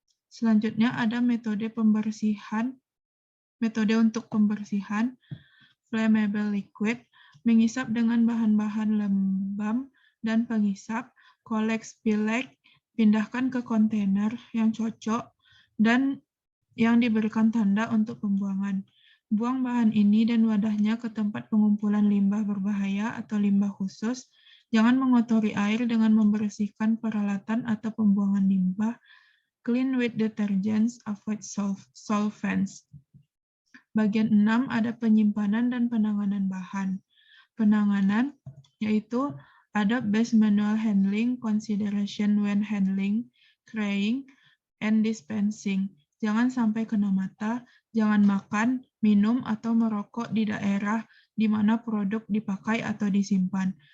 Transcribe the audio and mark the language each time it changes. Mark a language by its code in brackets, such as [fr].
[id] Selanjutnya ada metode untuk pembersihan flammable liquid, mengisap dengan bahan-bahan lembab dan pengisap, [en] collect spillage, [id] pindahkan ke kontainer yang cocok dan yang diberikan tanda untuk pembuangan. Buang bahan ini dan wadahnya ke tempat pengumpulan limbah berbahaya atau limbah khusus. Jangan mengotori air dengan membersihkan peralatan atau pembuangan limbah. [en] Clean with detergents, avoid solvents. [id] Bagian 6 ada penyimpanan dan penanganan bahan. Penanganan yaitu ada [en] base manual handling, consideration when handling, carrying, and dispensing. [id] Jangan sampai kena mata, jangan makan, minum, atau merokok di daerah di mana produk dipakai atau disimpan.